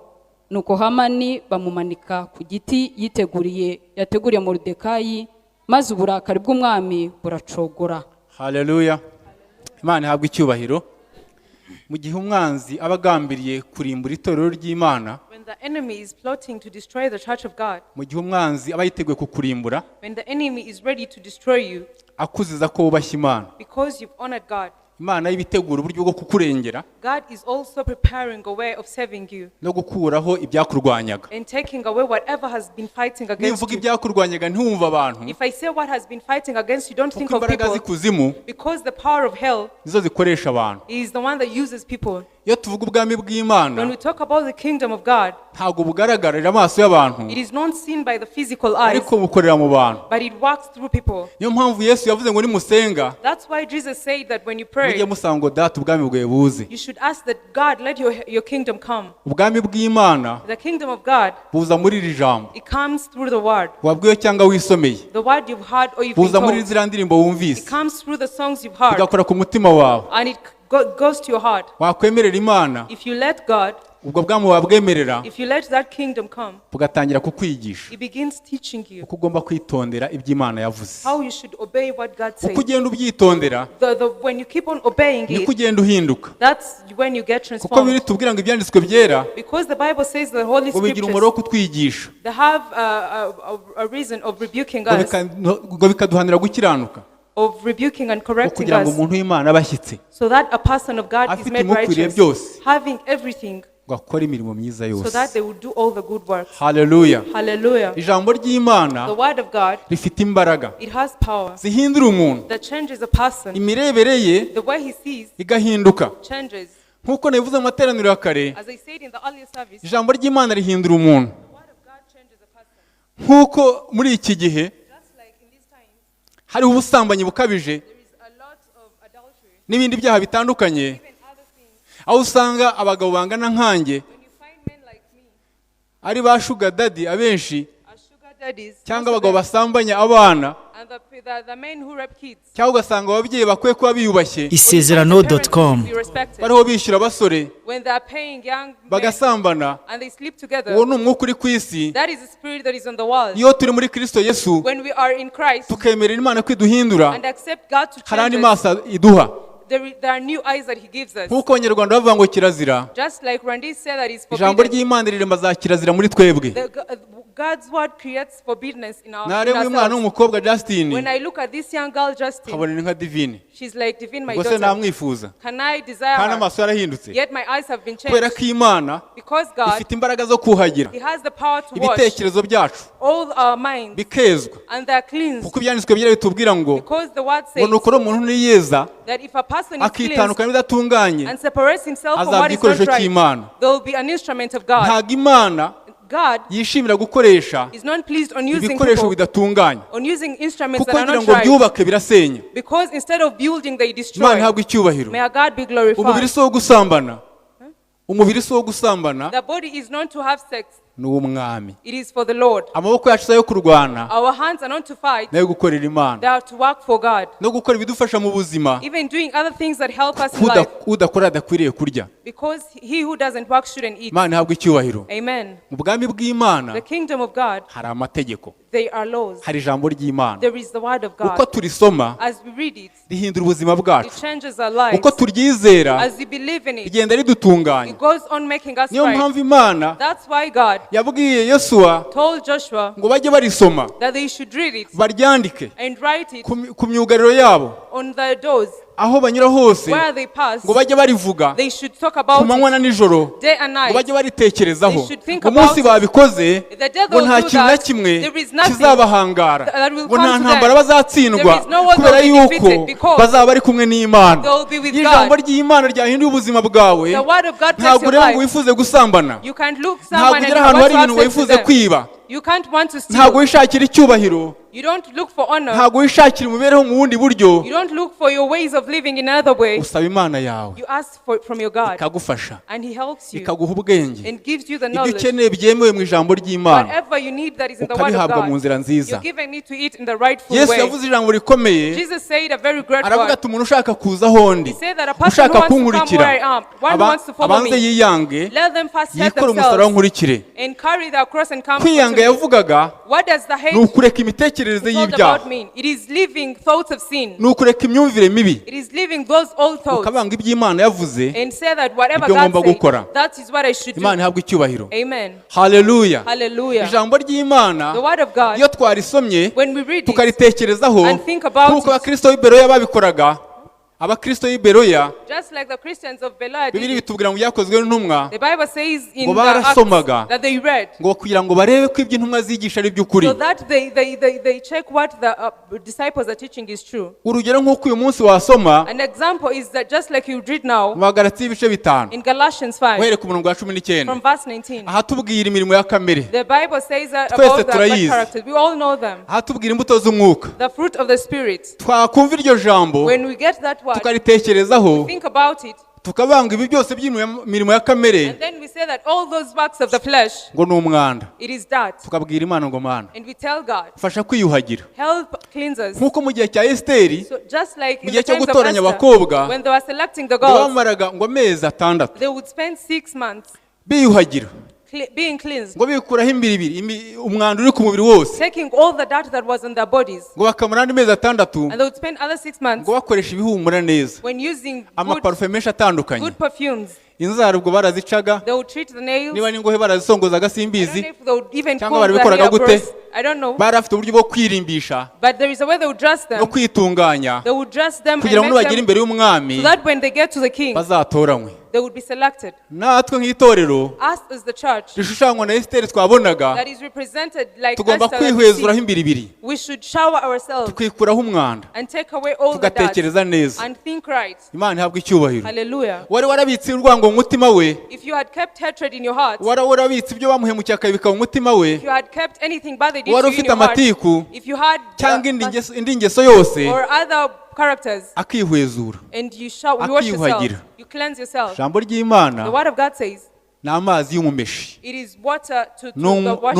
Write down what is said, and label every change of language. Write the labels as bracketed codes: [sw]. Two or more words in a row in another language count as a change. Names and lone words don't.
[rw] Nuko Hamani bamumanika ku giti yateguriye Moridekayi, maze uburakari bw'umwami buracogora. Haleluya. Imana ihabwe icyubahiro. Mu gihe umwanzi aba agambiriye kurimbura itorero ry'Imana, [en] when the enemy is plotting to destroy the church of God, [rw] mu gihe umwanzi aba yiteguye kukurimbura, [en] when the enemy is ready to destroy you, [rw] akuziza ko wubashye Imana, [en] because you've honored God, [rw] Imana yibitegura uburyo bwo kukurengera, [en] God is also preparing a way of saving you [rw] no gukuraho ibyakurwanyaga. [en] and taking away whatever has been fighting against [rw] Nimvuga [en] you. [rw] ibyakurwanyaga ntiwumva abantu, [en] If I say what has been fighting against you, don't think [rw] kuko [en] of [rw] imbaraga [en] people, [rw] z'ikuzimu [en] because the power of hell [rw] nizo zikoresha abantu. [en] is the one that uses people. [rw] Iyo tuvuga ubwami bw'Imana, [en] When we talk about the kingdom of God, [rw] ntabwo bugaragarira amaso y'abantu, [en] it is not seen by the physical eyes, [rw] ariko bukorera mu bantu. [en] but it works through people. [rw] Niyo mpamvu Yesu yavuze ngo nimusenga, [en] That's why Jesus said that when you [rw] mujye [en] pray, [rw] musanga ngo data ubwami bwawe buze. [en] you should ask that God, let your kingdom come. [rw] Ubwami bw'Imana [en] The kingdom of God, [rw] buza muri iri jambo, [en] it comes through the word. [rw] wabwiwe cyangwa wisomeye, [en] The word you've heard or you've been [rw] buza muri [en] told. [rw] ziriya ndirimbo wumvise, [en] It comes through the songs you've heard, [rw] bigakora ku mutima wawe. [en] and it goes to your heart. [rw] Wakwemerera Imana, [en] If you let God, [rw] ubwo bwami wabwemerera, [en] if you let that kingdom come, [rw] bugatangira kukwigisha [en] it begins teaching you [rw] uko ugomba kwitondera ibyo Imana yavuze. [en] how you should obey what God says. [rw] Uko ugenda ubyitondera, [en] When you keep on obeying [rw] niko [en] it, [rw] ugenda uhinduka. [en] that's when you get [rw] Kuko [en] transformed. [rw] biri tubwira ngo ibyanditswe byera [en] Because the Bible says the Holy [rw] ngo bigira umumaro wo [en] Scriptures, [rw] kutwigisha, [en] they have a reason of rebuking [rw] ngo [en] us, [rw] ngo bikaduhanira gukiranuka, [en] of rebuking and [rw] ngo [en] correcting [rw] kugira ngo [en] us, [rw] umuntu w'Imana abashyitse, [en] so that a person of God is [rw] afite [en] made [rw] imukwiriye [en] righteous, [rw] byose, [en] having everything, [rw] ngo akore imirimo myiza [en] so [rw] yose. [en] that they will do all the good works. [rw] Haleluya. [en] Hallelujah. [rw] Ijambo ry'Imana [en] The word of God, [rw] rifite imbaraga [en] it has power [rw] zihindura umuntu, [en] that changes a person. [rw] imirebere ye [en] The way he sees [rw] igahinduka. [en] changes. [rw] Nk'uko nabivuze mu materaniro ya kare, [en] As I said in the earlier service, [rw] ijambo ry'Imana rihindura umuntu. [en] the word of God changes a person. [rw] Nk'uko muri iki gihe [en] Just like in these times, [rw] hariho ubusambanyi bukabije [en] there is a lot of adultery, [rw] n'ibindi byaha bitandukanye, [en] even other things. [rw] aho usanga abagabo bangana nkanjye [en] When you find men like me, [rw] ari ba [en] sugar daddy [rw] abenshi, [en] as sugar daddies, [rw] cyangwa [en] most of [rw] abagabo [en] them, [rw] basambanya abana, [en] and the men who rape kids, [rw] cyangwa ugasanga ababyeyi bakwiye kuba biyubashye [en] ISEZERANO.com. be respected. [rw] bariho bishyura abasore [en] When they are paying young men [rw] bagasambana, [en] and they sleep together, [rw] uwo ni umwuka uri ku isi. [en] that is the spirit that is on the world. [rw] Iyo turi muri Kristo Yesu [en] When we are in Christ [rw] tukemerera Imana ko iduhindura, [en] and accept God to [rw] hari andi [en] change us, [rw] maso iduha. [en] there are new eyes that he gives us. [rw] nk'uko abanyarwanda bavuga ngo kirazira, [en] Just like Randy said that it's [rw] ijambo [en] forbidden. [rw] ry'Imana rirema za kirazira muri twebwe. [en] God's word creates forbidness in [rw] nareba uyu mwana [en] ourselves. [rw] w'umukobwa Justin, [en] When I look at this young girl Justin, [rw] nkabona ni nka divine, [en] she's like divine, my [rw] ubwo se [en] daughter. [rw] namwifuza, [en] Can I desire [rw] kandi [en] her? [rw] amaso yarahindutse, [en] Yet my eyes have been [rw] kubera [en] changed. [rw] ko Imana [en] Because God, [rw] ifite imbaraga zo kuhagira [en] he has the power to wash [rw] ibitekerezo byacu [en] all our minds, [rw] bikezwa, [en] and they are cleansed. [rw] kuko ibyanditswe byera bitubwira ngo [en] Because the word [rw] ngo [en] says [rw] nukuri umuntu niyeza [en] that if a person is cleansed [rw] akitandukanya n'ibidatunganye [en] and separates himself from [rw] azaba [en] what is [rw] igikoresho [en] not right, [rw] cy'Imana. [en] there will be an instrument of God. [rw] ntabwo Imana [en] God [rw] yishimira gukoresha [en] is not pleased on using [rw] ibikoresho [en] people, [rw] bidatunganye, [en] on using instruments [rw] kuko [en] that are [rw] ngira [en] not [rw] ngo [en] right. [rw] byubake birasenya. [en] Because instead of building, they [rw] Imana [en] destroy. [rw] ihabwa icyubahiro. [en] May our God be [rw] umubiri [en] glorified. [rw] si uwo gusambana, umubiri si uwo gusambana, [en] The body is not to have sex, [rw] ni uw'umwami. [en] it is for the Lord. [rw] Amaboko yacu si ayo kurwana, [en] Our hands are not to fight, [rw] nayo gukorera Imana, [en] they are to work for God. [rw] no gukora ibidufasha mu buzima. [en] Even doing other things that help us in life. [rw] Udakora adakwiriye kurya. [en] Because he who doesn't work shouldn't eat. [rw] Imana ihabwa icyubahiro. [en] Amen. [rw] Mu bwami bw'Imana [en] The kingdom of God, [rw] hari amategeko, [en] they are laws. [rw] hari ijambo ry'Imana. [en] There is the word of [rw] uko [en] God. [rw] turisoma [en] As we read it, [rw] rihindura ubuzima bwacu, [en] it changes our lives. [rw] uko turyizera [en] As we believe in it, [rw] rigenda ridutunganya. [en] it goes on making us [rw] Niyo [en] right. [rw] mpamvu Imana [en] That's why God [rw] yabwiye Yosuwa [en] told Joshua [rw] ngo bajye barisoma, [en] that they should read it [rw] baryandike [en] and write it [rw] ku myugariro yabo, [en] on the doors [rw] aho banyura hose, [en] where they pass. [rw] ngo bajye barivuga [en] They should talk [rw] ku [en] about [rw] manywa [en] it [rw] na nijoro, [en] day and [rw] ngo [en] night. [rw] bajye baritekerezaho. [en] They should think [rw] Umunsi [en] about it. [rw] babikoze [en] The day [rw] ngo [en] they'll [rw] nta [en] do [rw] kintu na [en] that, [rw] kimwe [en] there is nothing [rw] kizabahangara, [en] that will [rw] ngo [en] come [rw] nta [en] to [rw] ntambara [en] them. [rw] bazatsindwa, [en] There is no war [rw] kubera [en] they'll be [rw] yuko [en] defeated because [rw] bazaba bari kumwe n'Imana. [en] they'll be with [rw] Iyo ijambo [en] God. [rw] ry'Imana ryahinduye ubuzima bwawe, [en] The word of God takes [rw] ntabwo [en] your [rw] rero ngo [en] life. [rw] wifuze gusambana, [en] You can't look [rw] ntabwo [en] someone and [rw] ugera [en] you [rw] ahantu [en] want [rw] hari [en] to [rw] ibintu [en] have sex with [rw] wifuze [en] them. [rw] kwiba, [en] You can't want to [rw] ntabwo [en] steal. [rw] wishakira icyubahiro, [en] You don't look for honor. [rw] ntabwo wishakira imibereho mu bundi buryo. [en] You don't look for your ways of living in another way. [rw] Usaba Imana yawe [en] You ask for from your God, [rw] ikagufasha, [en] and He helps you [rw] ikaguha ubwenge, [en] and gives you the [rw] ibyo [en] knowledge. [rw] ukeneye byemewe mu ijambo ry'Imana [en] Whatever you need that is in the word of [rw] ukabihabwa mu [en] God, [rw] nzira nziza. [en] you're given it to eat in the rightful [rw] Yesu [en] way. [rw] yavuze ijambo rikomeye, [en] Jesus said a very great [rw] aravuga [en] word. [rw] ati umuntu ushaka kuza aho ndi, [en] He said that a person who [rw] ushaka [en] wants to come [rw] kunkurikira, [en] where I am, one who wants to follow [rw] abanze [en] me, [rw] yiyange, [en] let them first hate [rw] yikore umusaraba [en] themselves [rw] nkurikire. [en] and carry their cross and come [rw] Kwiyanga [en] unto me. [rw] yavugaga [en] What does the hate [rw] ni ukureka imitekerereze [en] is all [rw] y'ibyaha, [en] about mean? It is living thoughts of sin. [rw] ni ukureka imyumvire mibi, [en] It is living those old thoughts [rw] ukabanga iby'Imana yavuze. [en] and say that whatever [rw] Ibyo ngomba [en] God [rw] gukora. [en] said, that is what I should do. [rw] Imana ihabwa icyubahiro. [en] Amen. [rw] Haleluya. [en] Hallelujah. [rw] Ijambo ry'Imana [en] The word of God, [rw] iyo twarisomye [en] when we read it, [rw] tukaritekerezaho, [en] and think about [rw] nk'uko [en] it. [rw] abakristo b'i Beroya babikoraga. Abakristo b'i Beroya, [en] just like the Christians of Bela [rw] Bibiliya [en] did, [rw] bitubwira ngo byakozwe n'intumwa, [en] the Bible says in [rw] ngo [en] the [rw] barasomaga, [en] Acts that they read, [rw] ngo kugira ngo barebe ko ibyo intumwa zigisha ari by'ukuri. [en] so that they check what the disciples are teaching is true. [rw] Urugero nk'uko uyu munsi wasoma [en] An example is that just like you read now [rw] mu Bagalatiya ibice 5 [en] in Galatians 5, [rw] uhereye ku murongo wa 19, [en] from verse 19. [rw] ahatubwira imirimo ya kamere, [en] The Bible says that [rw] Twese [en] about the [rw] turayizi. [en] characters. We all know them. [rw] ahatubwira imbuto z'umwuka. [en] The fruit of the Spirit. [rw] Twakumva iryo jambo [en] When we get that word, [rw] tukaritekerezaho, [en] think about it, [rw] tukabanga ibi byose by'imirimo ya kamere [en] and then we say that all those works of the flesh, [rw] ngo ni umwanda. [en] it is that. [rw] Tukabwira Imana ngo Mana [en] And we tell God, [rw] fasha kwiyuhagira, [en] help cleanse us. [rw] nk'uko mu gihe cya Esiteri [en] So just like [rw] mu [en] in [rw] gihe [en] the [rw] cyo [en] times of [rw] gutoranya [en] Esther, [rw] abakobwa, [en] when they were selecting the [rw] ngo [en] girls, [rw] bamaraga ngo amezi 6 [en] they would spend 6 months [rw] biyuhagira, [en] being cleansed, [rw] ngo bikuraho imbiribiri, umwanda uri ku mubiri wose, [en] taking all the dirt that was on their bodies. [rw] ngo bakamara andi mezi 6 [en] And they would spend other 6 months [rw] ngo bakoresha ibihumura neza, [en] when using [rw] amaparufe menshi atandukanye. [en] good perfumes. [rw] Inzara ubwo barazicaga, [en] They would treat the nails. [rw] niba n'ingohe barazisongozaga [en] I don't [rw] simbizi, [en] know if they would even [rw] cyangwa [en] comb their [rw] barabikoraga [en] hair [rw] gute? [en] across. I don't know. [rw] bari bafite uburyo bwo kwirimbisha [en] But there is a way they would dress [rw] no [en] them. [rw] kwitunganya [en] They would dress them and [rw] kugira ngo [en] make [rw] nibagera [en] them [rw] imbere y'umwami [en] so that when they get to the king, [rw] bazatoranywe. [en] they would be selected. [rw] Natwe nk'itorero [en] Us as the church [rw] rishushanywa na Esiteri twabonaga, [en] that is represented like [rw] tugomba [en] Esther that we [rw] kwihwezuraho [en] see, [rw] imbiribiri, [en] we should shower ourselves [rw] tukikuraho umwanda, [en] and take away all the dirt [rw] tugatekereza neza. [en] and think right. [rw] Imana ihabwa icyubahiro. [en] Hallelujah. [rw] Wari warabitse urwango mu mutima we, [en] If you had kept hatred in your heart, [rw] wari warabitse ibyo bamuhemukiye akabika mu mutima we, [en] if you had kept anything bad they did [rw] wari [en] to you in [rw] ufite [en] your heart, [rw] amatiku [en] if you had [rw] cyangwa indi ngeso yose, [en] or other characters, [rw] akihwezura, [en] and you wash yourself, [rw] akiyuhagira. [en] you cleanse yourself. [rw] Ijambo [en] The [rw] ry'Imana [en] word of God says [rw] ni amazi y'umumeshi, [en] It is water to the [rw] ni [en] washer.